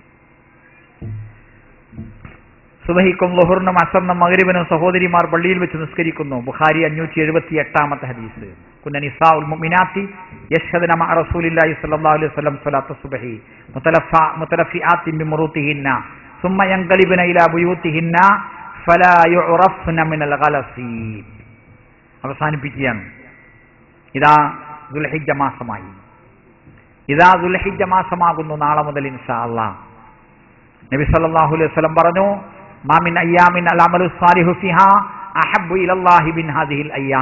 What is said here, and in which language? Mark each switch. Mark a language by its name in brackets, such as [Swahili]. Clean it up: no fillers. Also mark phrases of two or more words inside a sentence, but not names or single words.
[Malayalam] സുബഹിക്കും ളുഹറിനും അസറിനും മഗ്രിബിനും സഹോദരിമാർ പള്ളിയിൽ വെച്ച് നിസ്കരിക്കുന്നു. [Arabic] ബുഖാരി 578 ഹദീസ്. كن نساء المؤمنات يشهدن مع رسول الله صلى الله عليه وسلم صلاة الصبح متلفعات بمروطهن ثم ينقلبن الى بيوتهن فلا يعرفن من الغلس. [Malayalam] അവസാനിപ്പിക്കുകയാണ്. ഇതാ ദുൽഹിജ്ജ മാസമായി. ഇതാ ദുൽഹിജ്ജ മാസമാകുന്നു നാളെ മുതൽ [Arabic] إن شاء الله. نبي صلى الله عليه وسلم പറഞ്ഞു, ما من أيام العمل الصالح فيها أحب إلى الله من هذه الأيام.